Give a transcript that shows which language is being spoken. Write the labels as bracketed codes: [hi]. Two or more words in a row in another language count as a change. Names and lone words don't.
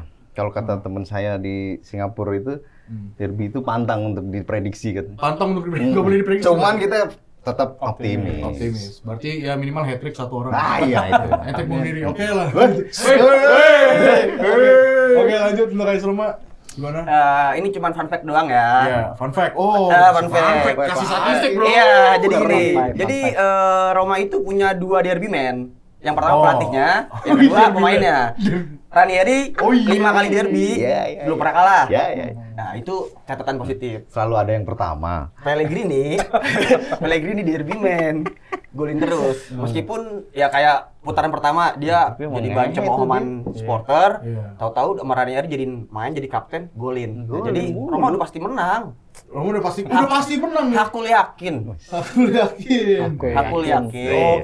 [id] Kalau kata teman saya di Singapura itu derby itu pantang untuk diprediksi kan. Pantang untuk nggak boleh diprediksi. Cuman kita tetap optimis. Optimis. Berarti ya minimal hat-trick satu orang. Nah, iya itu. Hat-trick bunuh diri. Oke lah. Hey. Oke, lanjut untuk AS Roma. Gimana? Ini cuma [en] fun fact [id] doang ya. Ya, [en] fun fact. Oh, Fun fact. [id] Kasih statistik, bro. Iya, jadi Udah gini. [en] fun fact. [id] Jadi Roma itu punya 2 [en] derby man. [id] Yang pertama Oh. pelatihnya, yang kedua pemainnya. Ranieri Oh, iya. 5 kali derby, Iya. belum pernah kalah. Ya. Nah, itu catatan positif. Selalu ada yang pertama. Pellegrini, Pellegrini [en] derby man, [id] golin terus. Meskipun ya kayak putaran pertama dia Tapi emang jadi ngehe bahan tuh cemoohan supporter, Iya. tahu-tahu sama Ranieri jadi kapten, golin. Nah, jadi Roma udah pasti menang. Oh, udah pasti menang nih. Aku yakin. Aku yakin. Aku yakin.